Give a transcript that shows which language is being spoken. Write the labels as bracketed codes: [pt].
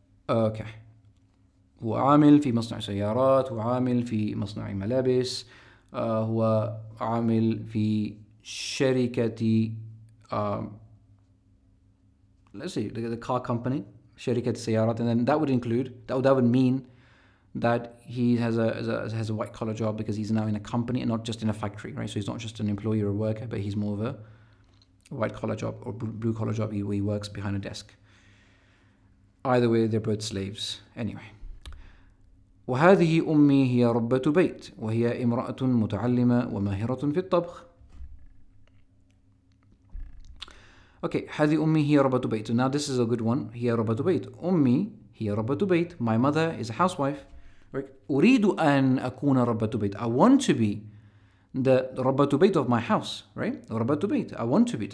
[en] Okay. [ar] هو عامل في مصنع سيارات، هو عامل في مصنع ملابس، هو عامل في شركة [en] um, let's say the car company, [ar] شركة السيارات, [en] and then that would include, that would mean that he has a white collar job because he's now in a company and not just in a factory, right? So he's not just an employee or a worker, but he's more of a white collar job or blue collar job where he works behind a desk. Either way, they're both slaves. Anyway. [ar] وهذه أمي هي ربة بيت وهي امرأة متعلمة وماهرة في الطبخ. [en] Okay, [ar] هذه أمي هي ربة بيت. [en] So now this is a good one. [ar] هي ربة بيت. أمي هي ربة بيت. [en] My mother is a housewife. Right? [ar] أريد أن أكون ربة بيت. [en] I want to be the [ar] ربة بيت [en] of my house. Right? [ar] ربة بيت. [en] I want to be.